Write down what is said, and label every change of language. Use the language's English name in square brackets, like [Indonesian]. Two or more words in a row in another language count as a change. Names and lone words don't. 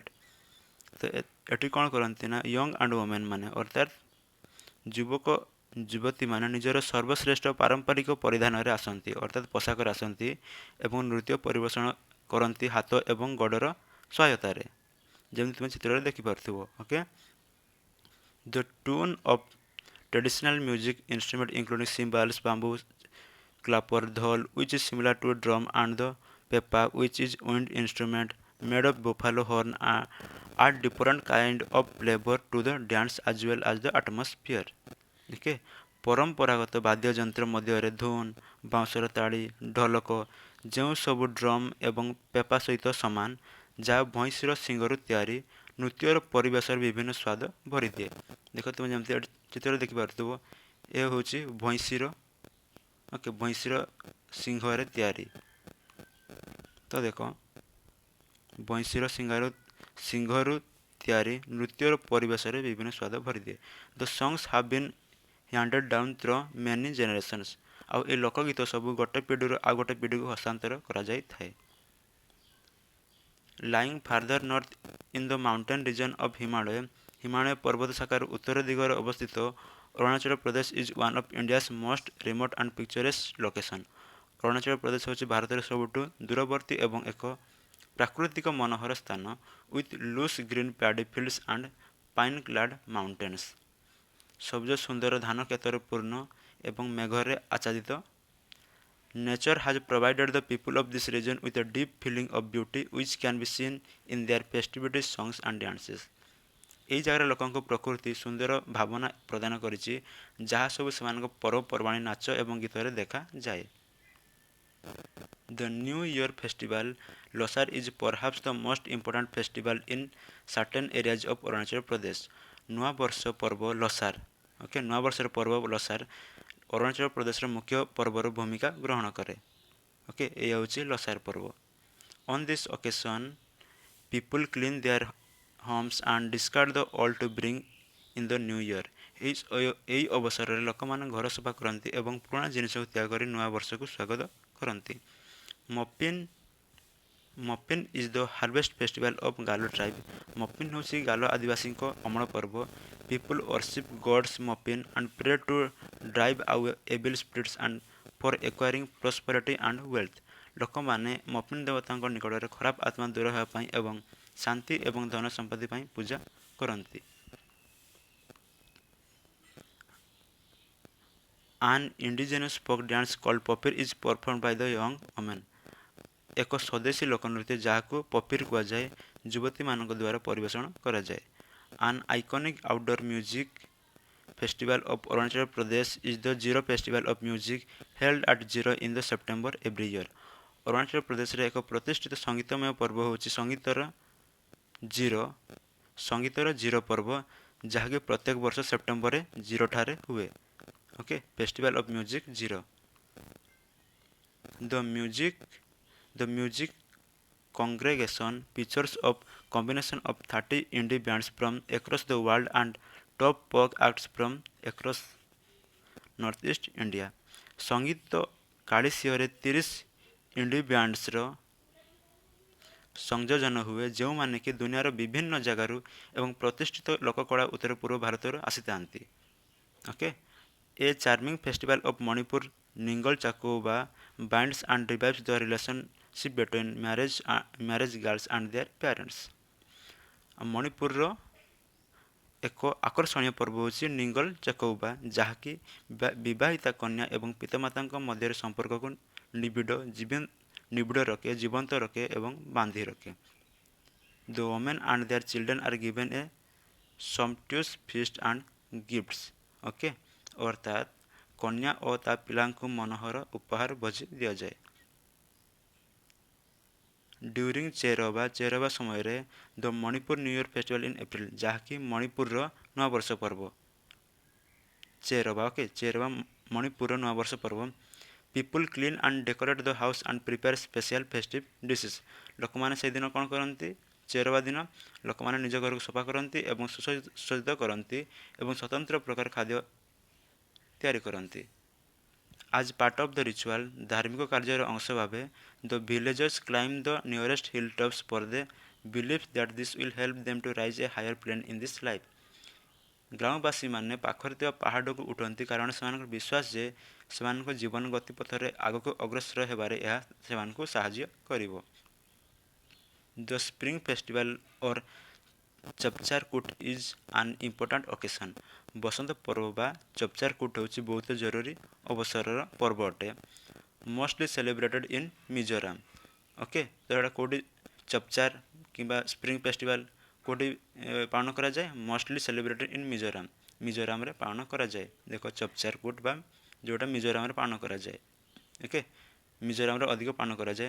[Odia] ତ ଏଠି କ'ଣ କରନ୍ତି ନା [English] young and women [Odia] ମାନେ ଅର୍ଥାତ୍ ଯୁବକ ଯୁବତୀମାନେ ନିଜର ସର୍ବଶ୍ରେଷ୍ଠ ପାରମ୍ପରିକ ପରିଧାନରେ ଆସନ୍ତି ଅର୍ଥାତ୍ ପୋଷାକରେ ଆସନ୍ତି ଏବଂ ନୃତ୍ୟ ପରିବେଷଣ କରନ୍ତି ହାତ ଏବଂ ଗୋଡ଼ର ସହାୟତାରେ, ଯେମିତି ତୁମେ ଚିତ୍ରରେ ଦେଖିପାରୁଥିବ। [English] Okay, the tune of traditional music instrument including cymbals, bamboo clapper, dhol which is similar to a drum and the pepa which is wind instrument made of buffalo horn add different kind of flavor to the dance as well as the atmosphere। [Odia] ଓକେ, ପରମ୍ପରାଗତ ବାଦ୍ୟଯନ୍ତ୍ର ମଧ୍ୟରେ ଧୁନ୍, ବାଉଁଶର ତାଳି, ଢୋଲକ, ଯେଉଁ ସବୁ ଡ୍ରମ୍ ଏବଂ ପେପା ସହିତ ସମାନ, ଯାହା ଭଇଁସୀର ଶିଙ୍ଗରୁ ତିଆରି, ନୃତ୍ୟର ପରିବେଶର ବିଭିନ୍ନ ସ୍ୱାଦ ଭରିଦିଏ। ଦେଖ ତୁମେ ଯେମିତି ଚିତ୍ରରେ ଦେଖିପାରୁଥିବ ଏ ହେଉଛି ଭଇଁସୀର, ଓକେ, ଭଇଁସୀର ସିଂହରେ ତିଆରି। ତ ଦେଖ ଭଇଁସୀର ସିଂହରୁ ତିଆରି ନୃତ୍ୟର ପରିବେଶରେ ବିଭିନ୍ନ ସ୍ୱାଦ ଭରିଦିଏ। [English] The songs have been handed down through many generations. [Odia] ଆଉ ଏ ଲୋକଗୀତ ସବୁ ଗୋଟେ ପିଢ଼ିରୁ ଆଉ ଗୋଟେ ପିଢ଼ିକୁ ହସ୍ତାନ୍ତର କରାଯାଇଥାଏ। [English] lying farther north in the mountain region of [Odia] ହିମାଳୟ ପର୍ବତ ଶାଖାର ଉତ୍ତର ଦିଗରେ ଅବସ୍ଥିତ [English] ଅରୁଣାଚଳ ପ୍ରଦେଶ is one of India's most remote and picturesque location. [Odia] ଅରୁଣାଚଳ ପ୍ରଦେଶ ହେଉଛି ଭାରତର ସବୁଠୁ ଦୂରବର୍ତ୍ତୀ ଏବଂ ଏକ ପ୍ରାକୃତିକ ମନୋହର ସ୍ଥାନ [English] with loose green paddy fields and pine-clad mountains. [Odia] ସବୁଜ ସୁନ୍ଦର ଧାନ କ୍ଷେତରେ ପୂର୍ଣ୍ଣ ଏବଂ ମେଘରେ ଆଚ୍ଛାଦିତ। [English] Nature has provided the people of this region with a deep feeling of beauty which can be seen in their festivities, songs and dances. [Odia] ଏହି ଜାଗାର ଲୋକଙ୍କୁ ପ୍ରକୃତି ସୁନ୍ଦର ଭାବନା ପ୍ରଦାନ କରିଛି ଯାହା ସବୁ ସେମାନଙ୍କ ପର୍ବପର୍ବାଣି ନାଚ ଏବଂ ଗୀତରେ ଦେଖାଯାଏ। [English] The New Year festival Losar is perhaps the most important festival in certain areas of Arunachal Pradesh. [Odia] ନୂଆ ବର୍ଷ ପର୍ବ ଲସାର ନୂଆ ବର୍ଷର ପର୍ବ ଲସାର ଅରୁଣାଚଳ ପ୍ରଦେଶର ମୁଖ୍ୟ ପର୍ବର ଭୂମିକା ଗ୍ରହଣ କରେ। ଏଇ ହେଉଛି ଲସାର ପର୍ବ। [English] On this occasion people clean their homes and discard the old to bring in the new year. [Odia] ଏହି ଅବସରରେ ଲୋକମାନେ ଘର ସଫା କରନ୍ତି ଏବଂ ପୁରୁଣା ଜିନିଷକୁ ତ୍ୟାଗ କରି ନୂଆ ବର୍ଷକୁ ସ୍ୱାଗତ କରନ୍ତି। [English] ମପିନ୍ is the harvest festival of Galo tribe. [Odia] ମପିନ୍ ହେଉଛି ଗାଲୋ ଆଦିବାସୀଙ୍କ ଅମଳ ପର୍ବ। [English] People worship gods Mopin and pray to drive away evil spirits and for acquiring prosperity and wealth. [Odia] ଲୋକମାନେ ମପିନ୍ ଦେବତାଙ୍କ ନିକଟରେ ଖରାପ ଆତ୍ମା ଦୂର ହେବା ପାଇଁ ଏବଂ ଶାନ୍ତି ଏବଂ ଧନ ସମ୍ପତ୍ତି ପାଇଁ ପୂଜା କରନ୍ତି। [English] An indigenous folk dance called Popir is performed by the young women. [Odia] ଏକ ସ୍ୱଦେଶୀ ଲୋକନୃତ୍ୟ ଯାହାକୁ ପପିର କୁହାଯାଏ ଯୁବତୀମାନଙ୍କ ଦ୍ୱାରା ପରିବେଷଣ କରାଯାଏ। [English] An iconic outdoor music festival of Arunachal Pradesh is the Zero Festival of Music held at Zero in the September every year. [Odia] ଅରୁଣାଚଳ ପ୍ରଦେଶରେ ଏକ ପ୍ରତିଷ୍ଠିତ ସଙ୍ଗୀତମୟ ପର୍ବ ହେଉଛି ସଙ୍ଗୀତର ଜିରୋ ପର୍ବ ଯାହାକି ପ୍ରତ୍ୟେକ ବର୍ଷ ସେପ୍ଟେମ୍ବରରେ ଜିରୋଠାରେ ହୁଏ। [English] Festival of Music Zero. The music congregation features a combination of 30 indie bands from across the world and top folk acts from across northeast India. [Odia] ସଙ୍ଗୀତ କାଳିସିୟରେ 30 ଇଣ୍ଡି ବ୍ୟାଣ୍ଡସର ସଂଯୋଜନ ହୁଏ ଯେଉଁମାନେ କି ଦୁନିଆର ବିଭିନ୍ନ ଜାଗାରୁ ଏବଂ ପ୍ରତିଷ୍ଠିତ ଲୋକକଳା ଉତ୍ତର ପୂର୍ବ ଭାରତରୁ ଆସିଥାନ୍ତି। [English] A charming festival of Manipur Ningal Chakuba binds and revives the relationship between marriage girls and their parents. [Odia] ମଣିପୁରର ଏକ ଆକର୍ଷଣୀୟ ପର୍ବ ହେଉଛି ନିଙ୍ଗଲ ଚାକୌବା ଯାହାକି ବିବାହିତା କନ୍ୟା ଏବଂ ପିତାମାତାଙ୍କ ମଧ୍ୟରେ ସମ୍ପର୍କକୁ ନିବିଡ଼ ରଖେ ଜୀବନ୍ତ ରଖେ ଏବଂ ବାନ୍ଧି ରଖେ। [English] The women and their children are given a sumptuous feast and gifts. [Odia] ଅର୍ଥାତ୍ କନ୍ୟା ଓ ତା ପିଲାଙ୍କୁ ମନୋହର ଉପହାର ଭୋଜି ଦିଆଯାଏ। [English] During [Odia] ଚେରବା ସମୟରେ [English] the Manipur New Year Festival in April [Odia] ଯାହାକି ମଣିପୁରର ନୂଆବର୍ଷ ପର୍ବ। ଚେରବା ମଣିପୁରର ନୂଆବର୍ଷ ପର୍ବ। [English] People clean and decorate the house and prepare special festive dishes. [Odia] ଲୋକମାନେ ସେଦିନ କ'ଣ କରନ୍ତି? ଚେରବା ଦିନ ଲୋକମାନେ ନିଜ ଘରକୁ ସଫା କରନ୍ତି ଏବଂ ସୁସଜ୍ଜିତ କରନ୍ତି ଏବଂ ସ୍ୱତନ୍ତ୍ର ପ୍ରକାର ଖାଦ୍ୟ ତିଆରି କରନ୍ତି। [English] As part of the ritual, [Odia] ଧାର୍ମିକ କାର୍ଯ୍ୟର ଅଂଶ ଭାବେ [English] the villagers climb the nearest hilltops for the belief that this will help them to rise a higher plane in this life. [Odia] ଗ୍ରାମବାସୀମାନେ ପାଖରେ ଥିବା ପାହାଡ଼କୁ ଉଠନ୍ତି କାରଣ ସେମାନଙ୍କର ବିଶ୍ୱାସ ଯେ ସେମାନଙ୍କ ଜୀବନ ଗତିପଥରେ ଆଗକୁ ଅଗ୍ରସର ହେବାରେ ଏହା ସେମାନଙ୍କୁ ସାହାଯ୍ୟ କରିବ। [English] The spring festival or ଚପଚାର କୁଟ is an important occasion. [Odia] ବସନ୍ତ ପର୍ବ ବା ଚପଚାର କୁଟ ହେଉଛି ବହୁତ ଜରୁରୀ ଅବସରର ପର୍ବ ଅଟେ। [English] Mostly celebrated in ମିଜୋରାମ। [Odia] ତ ଏଇଟା କେଉଁଠି ଚପଚାର କିମ୍ବା [English] spring festival [Odia] କେଉଁଠି ପାଳନ କରାଯାଏ? [English] mostly celebrated in ମିଜୋରାମରେ [Odia] ପାଳନ କରାଯାଏ। ଦେଖ ଚପଚାର କୁଟ ବା ଯେଉଁଟା ମିଜୋରାମରେ ପାଳନ କରାଯାଏ। ମିଜୋରାମରେ ଅଧିକ ପାଳନ କରାଯାଏ।